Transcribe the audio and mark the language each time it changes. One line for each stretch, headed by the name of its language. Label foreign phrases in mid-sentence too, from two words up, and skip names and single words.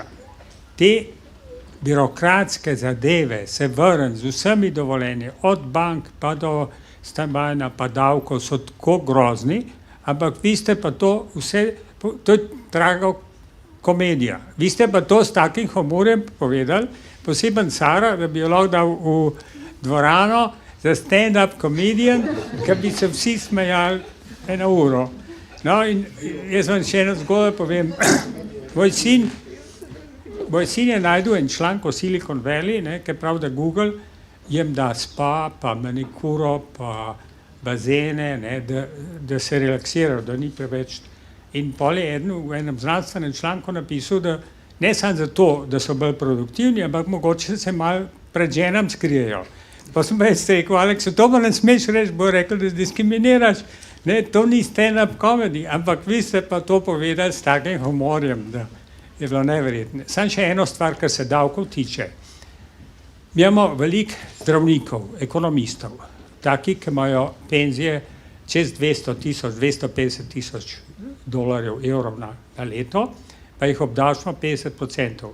Slovenian: Te birokratske zadeve se vrn z vsemi dovoljenji, od bank pa do stanovanja pa davkov so tako grozni, ampak vi ste pa to vse, to je draga komedija. Vi ste pa to s takim humorjem povedali, poseben Sara, da bi jo lahko dal v dvorano za
English: stand-up comedian,
Slovenian: ki bi se vsi smejali 1 uro. No in jaz vam še eno zgodbo povem. Moj sin je najdel en članek o Silicon Valley, ki pravi, da Google jim da spa, pa manikuro, pa bazene, da se relaksirajo, da ni preveč. In pol je v enem znanstvenem članku napisal, da ne samo zato, da so bolj produktivni, ampak mogoče se malo pred ženam skrijejo. Pa sem pa jaz rekel, Aleks, to pa ne smeš reči, bo rekel, da diskriminiraš. Ne, to ni
English: stand-up comedy,
Slovenian: ampak vi ste pa to povedali s takim humorjem, da je bilo neverjetno. Samo še eno stvar, kar se davkov tiče. Mi imamo veliko zdravnikov, ekonomistov, taki, ki imajo penzije čez 200 000, 250 000 dolarjev, evrov na leto, pa jih obdavčimo 50%.